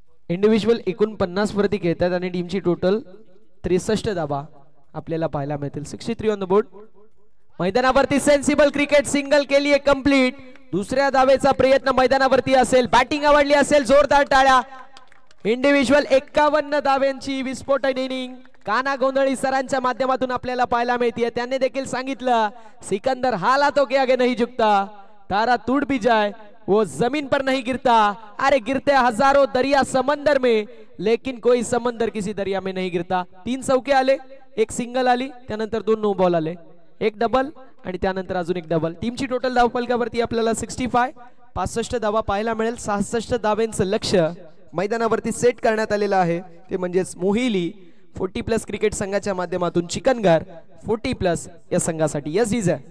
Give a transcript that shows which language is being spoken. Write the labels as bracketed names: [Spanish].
[Marathi] Individual 49 वरती खेळतात आणि टीमची टोटल 63 धावा आपल्याला पाहायला मिळतील. 63 [English] On the board. [Marathi] मैदानावरती सेन्सिबल क्रिकेट सिंगल केली आहे कंप्लीट. दुसऱ्या धावेचा प्रयत्न मैदानावरती असेल. बॅटिंग आवडली असेल जोरदार टाळ्या. इंडिव्हिज्युअल 51 धाव्यांची विस्फोटक इनिंग काना गोंधळी सरांच्या माध्यमातून आपल्याला पाहायला मिळते. त्यांनी देखील सांगितलं [Hindi] सिकंदर हाल हाथों के आगे नहीं झुकता, तारा टूट भी जाए वो जमीन पर नहीं गिरता. अरे गिरते हजारों दरिया समंदर में लेकिन कोई समंदर किसी दरिया में नहीं गिरता. [Marathi] 3 चौके आले, 1 सिंगल आली, त्यानंतर 2 नो बॉल आले, 1 डबल आणि त्यानंतर अजून 1 डबल. टीमची टोटल धाव फलकावरती आपल्याला 65 धावा पाहायला मिळेल. 66 धावांचं लक्ष्य मैदानावरती सेट करण्यात आलेलं आहे ते म्हणजेच मोहिली 40+ क्रिकेट संघाच्या माध्यमातून चिकनगर 40+ या संघासाठी. Yes is